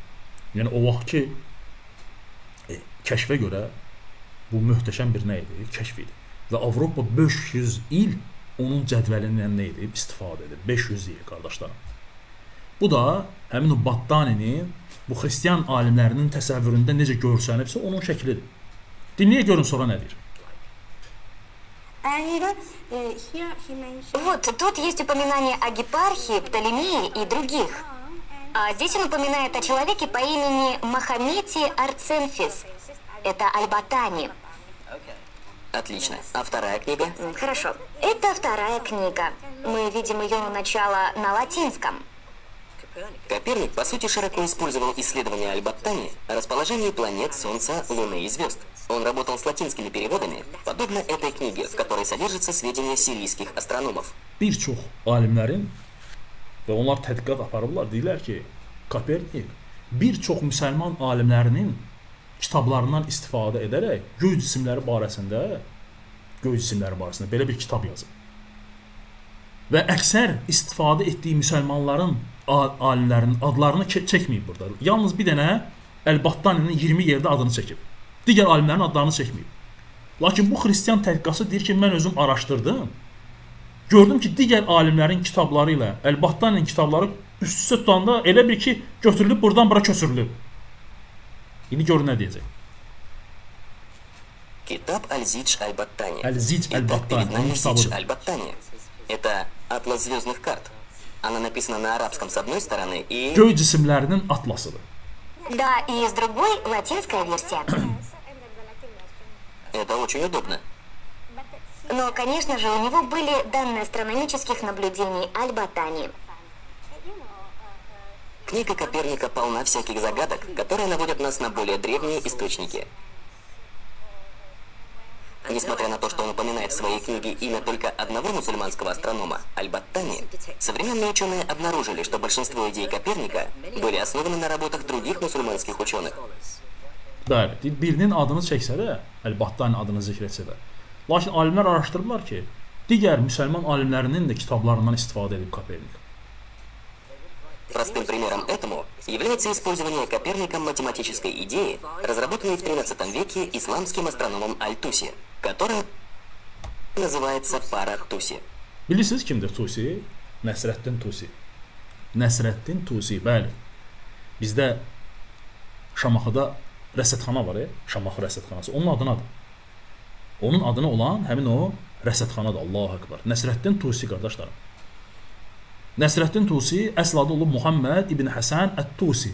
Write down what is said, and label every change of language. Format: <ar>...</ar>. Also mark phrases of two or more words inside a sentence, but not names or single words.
<az>Yəni o vaxt ki, kəşfə görə bu möhtəşəm bir nə idi? Kəşf idi. Və Avropa 500 il onun cədvəlindən nə edib? İstifadə edib. 500 il, qardaşlarım. Bu da həmin o Battaninin bu xristiyan alimlərinin təsəvvüründə necə görsənibsə onun şəklidir. Dinləyə görün sonra nə deyir?</az> <ru>Вот, тут есть упоминание о Гепархе, Птолемее и других. А здесь он упоминает о человеке по имени Мохаммете Арценфис. Это Аль-Батани. Отлично. А вторая книга? Хорошо. Это вторая книга. Мы видим ее начало на латинском. Коперник, по сути, широко использовал исследования Аль-Баттани о расположении планет, Солнца, Луны и звезд. Он работал с латинскими переводами, подобно этой книге, в которой содержатся сведения сирийских астрономов.</ru> <az>Bir çox alimlərin və onlar tədqiqat aparıblar, deyirlər ki, Kopernik bir çox müsəlman alimlərinin kitablarından istifadə edərək göy cisimləri barəsində belə bir kitab yazıb. Və əksər istifadə etdiyi müsəlmanların alimlərinin adlarını çəkməyib burada. Yalnız bir dənə Əl-Battaninin 20 yerdə adını çəkib. Digər alimlərin adlarını çəkməyib. Lakin bu xristiyan tədqiqatçı deyir ki, mən özüm araşdırdım. Gördüm ki, digər alimlərin kitabları ilə Əl-Battaninin kitabları üst-üstə tutanda elə bir ki, götürülüb buradan bura köçürülüb. İndi görün nə deyəcək.</az> <ru>Китаб Аль-Зидж Аль-Баттани. Аль-Зидж Аль-Баттани. Итак, перед нами Зидж Аль-Баттани. Это атлас звездных карт. Она написана на арабском с одной стороны и...</ru> <az>Göy cisimlərinin atlasıdır.</az> <ru>Да, и с другой латинская версия. Это очень удобно. Но, конечно же, у него были данные астрономических наблюдений Аль-Батани. Книга Коперника полна всяких загадок, которые наводят нас на более древние источники. Несмотря на то, что он упоминает в своей книге имя только одного мусульманского астронома, Аль-Баттани, современные ученые обнаружили, что большинство идей Коперника были основаны на работах других мусульманских ученых.</ru> <az>Bəli, birinin adını çəksə də, Əl-Battani adını zikr etsə də. Lakin alimlər araşdırdılar ki, digər müsəlman alimlərinin də kitablarından istifadə edib Kopernik.</az> <ru>Простым примером этому является использование Коперником математической идеи, разработанной в XIII веке исламским астрономом Аль-Туси, которая называется пара Туси.</ru> <az>Bilirsiniz kimdir Tusi? Nəsrəddin Tusi. Nəsrəddin Tusi, bəli. Bizdə Şamaxıda rəsədxana var, Şamaxı rəsədxanası. Onun adınadır. Onun adına olan həmin o rəsədxanadır.</az> <ar>الله أكبر.</ar> <az>Nəsrəddin Tusi qardaşlarım. Nəsrəddin Tusi əsl adı olub Muhammed ibn Həsən Ət-Tusi.</az>